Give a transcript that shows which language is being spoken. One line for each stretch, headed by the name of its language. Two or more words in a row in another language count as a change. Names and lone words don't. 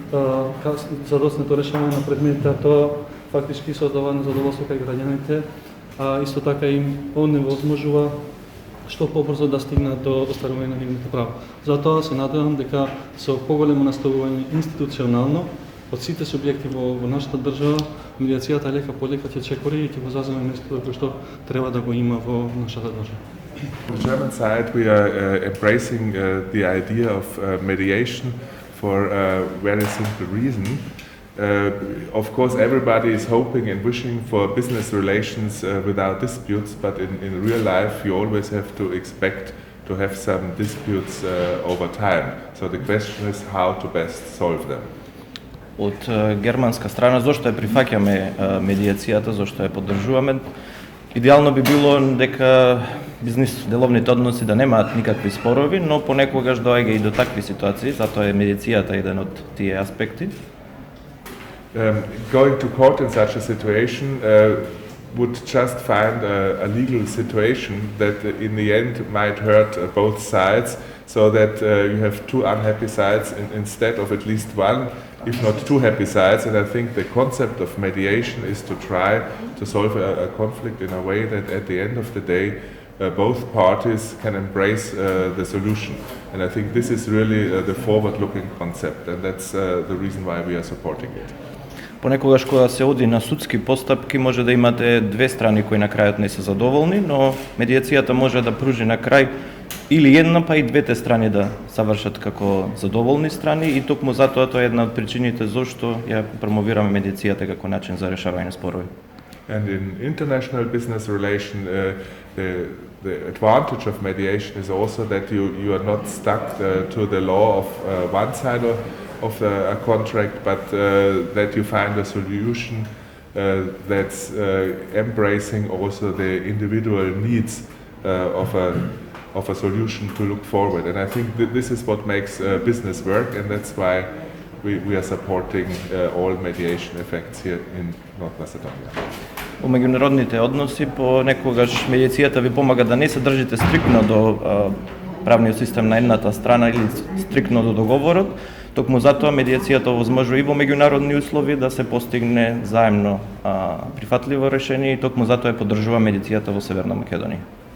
Macedonian: задоснато решавање на предметите, тоа фактички создава незадоволство кај граѓаните, а исто така им оневозможува што побрзо да стигнат до остварување на нивните права. Затоа се надевам дека со поголемо наставување институционално од сите субјекти во нашата држава, медиацијата лека по лека ќе чекори и ќе го заземе местото кој што треба да го има во нашата држава.
English: On the German side, we are embracing the idea of mediation for a very simple reason. Of course, everybody is hoping and wishing for business relations without disputes, but in real life, you always have to expect to have some disputes over time. So the question is how to best solve them.
Macedonian: Од германска страна, зошто ја прифаќаме медиацијата, зошто ја поддржуваме? Идеално би било дека бизнис-деловните односи да немаат никакви спорови, но понекогаш доаѓа и до такви ситуации, затоа е медиацијата еден од тие аспекти.
English: Going to court in such a situation would just find a legal situation that in the end might hurt both sides, so that you have two unhappy sides instead of at least one, if not two happy sides. And I think the concept of mediation is to try to solve a conflict in a way that at the end of the day both parties can embrace the solution. And I think this is really the forward-looking concept, and that's the reason why we are supporting it.
Macedonian: Понекогаш кога се оди на судски постапки може да имате две страни кои на крајот не се задоволни, но медиацијата може да пружи на крај или една па и двете страни да завршат како задоволни страни, и токму затоа тоа е една од причините зошто ја промовираме медиацијата како начин за решавање на спорови.
English: And in international business relation, the advantage of mediation is also that you are not stuck to the law of one side of a contract, but that you find a solution that's embracing also the individual needs of a solution to look forward. And I think that this is what makes business work, and that's why we are supporting all mediation effects here in North Macedonia.
Macedonian: Во меѓународните односи понекогаш медиацијата ви помага да не се држите стрикно до правниот систем на едната страна или стрикно до договорот. Токму затоа медиацијата овозможува и во меѓународни услови да се постигне заемно прифатливо решение, и токму затоа ја поддржува медиацијата во Северна Македонија.